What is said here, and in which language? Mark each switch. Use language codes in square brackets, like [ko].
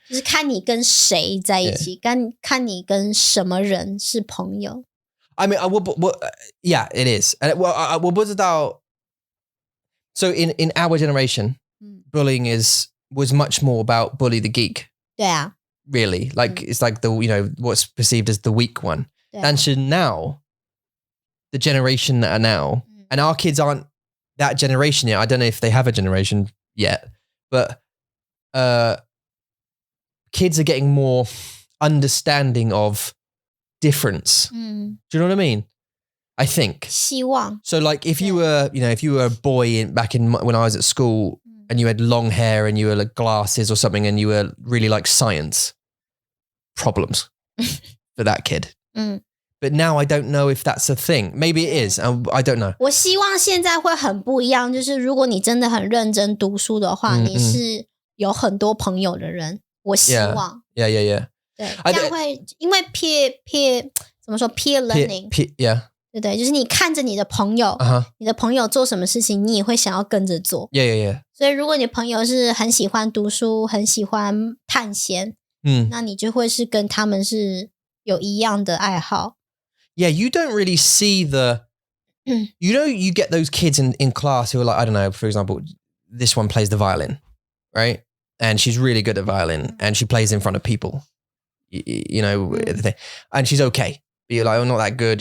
[zh] 就是看你跟谁在一起，看你跟什么人是朋友。 [en] I mean, yeah, it is. And [zh] 我不知道 [en] So in our generation, bullying was much more about bully the geek. [zh] 对啊。 [en] Really, like it's like the what's perceived as the weak one. And so now, the generation that are now, and our kids aren't that generation yet. I don't know if they have a generation yet, but kids are getting more understanding of difference. Do you know what I mean? I think. [zh] 希望. [en] So like if you were a boy back in when I was at school and you had long hair and you were like glasses or something and you were really like science, problems for that kid. But now I don't know if that's a thing. Maybe it is. I don't know. [zh] 我希望现在会很不一样，就是如果你真的很认真读书的话，你是有很多朋友的人。我希望。 [en] Yeah. [zh] 对，这样会因为 peer 怎么说 peer learning。对对，就是你看着你的朋友，你的朋友做什么事情，你也会想要跟着做。 [en] Yeah. [zh] 所以如果你朋友是很喜欢读书，很喜欢探险，那你就会是跟他们是有一样的爱好。 [en] Yeah, you don't really see you get those kids in class who are like, I don't know, for example, this one plays the violin, right? And she's really good at violin and she plays in front of people, you know, and she's okay. But you're like, oh, not that good.